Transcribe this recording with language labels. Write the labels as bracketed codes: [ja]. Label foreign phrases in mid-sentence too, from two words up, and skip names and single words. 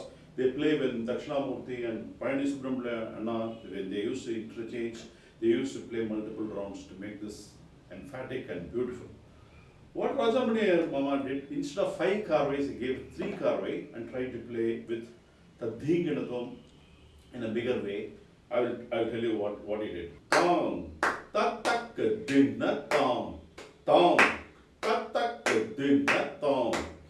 [en] They play when Dakshinamurti and Payani Subramania Anna, when they used to interchange, they used to play multiple rounds to make this emphatic and beautiful. What Rajamani Mama did, instead of 5 Karvais, he gave 3 Karvai and tried to play with Tadhinganadam in a bigger way. I will tell you what he did. Tong, ta-tak-a-din-na-tong, tong, ta-tak-a-din-na-tong,